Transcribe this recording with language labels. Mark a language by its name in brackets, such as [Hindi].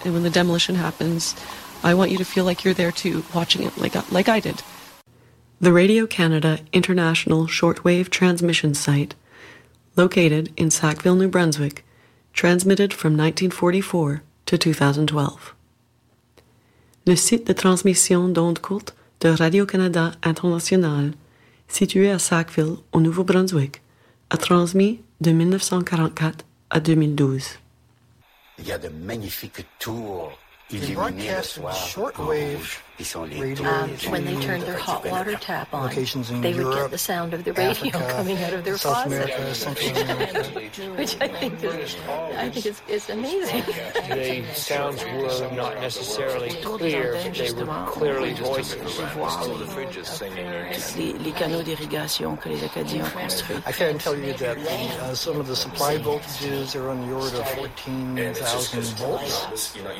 [English] And when the demolition happens, I want you to feel like you're there too, watching it like I did. The Radio Canada International Shortwave Transmission Site, located in Sackville, New Brunswick, transmitted from 1944 to 2012. [French] Le site de transmission d'ondes courtes de Radio-Canada International, situé à Sackville, au Nouveau-Brunswick, a transmis de 1944 à 2012. Il y a de magnifiques tours. [English] They broadcast shortwave radio. When they turn their hot water tap on, they would Europe, get the sound of the radio Africa, coming out of their South faucet. America, Central America. Which I think is amazing. The sounds were not necessarily clear, but they were clearly voices. [French] Les canaux d'irrigation que les Acadiens construisent. [English] I can tell you that some of the supply voltages are on the order of 14,000 volts.